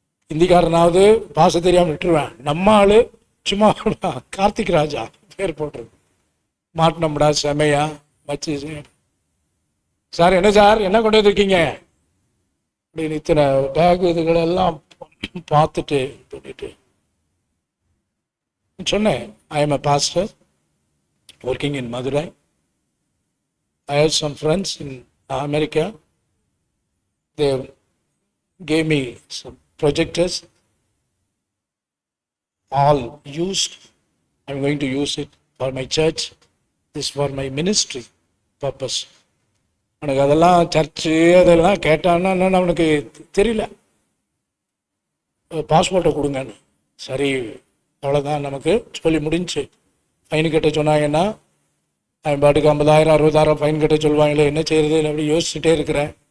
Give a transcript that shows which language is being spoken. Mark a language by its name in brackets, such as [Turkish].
[Tamil] ஹிந்திக்காரனாவது பாச தெரியாமல் விட்டுருவேன், நம்ம ஆள் சும்மா கார்த்திக் ராஜா பேர் போட்டிருக்கு, மாட்டினம்டா செமையா வச்சு, சார் என்ன சார் என்ன கொண்டு வந்திருக்கீங்க அப்படின்னு இத்தனை பேக் இதுகளெல்லாம் பார்த்துட்டு பண்ணிட்டு சொன்னேன், [English] I am a pastor working in Madurai. I have some friends in America. They gave me some projectors, all used. I'm going to use it for my church. This for my ministry purpose. [Tamil] எனக்கு அதெல்லாம் church அதெல்லாம் கேட்டான்னா என்னன்னு அவனுக்கு தெரியல. பாஸ்போர்ட்டை கொடுங்கன்னு, சரி அவ்வளோதான் நமக்கு சொல்லி முடிஞ்சு. ஃபைன் கட்ட சொன்னாங்கன்னா அவன் பாட்டுக்கு 50,000 60,000 ஃபைன் கட்ட சொல்லுவாங்களே, என்ன செய்யறது அப்படி யோசிச்சுட்டே இருக்கிறேன்.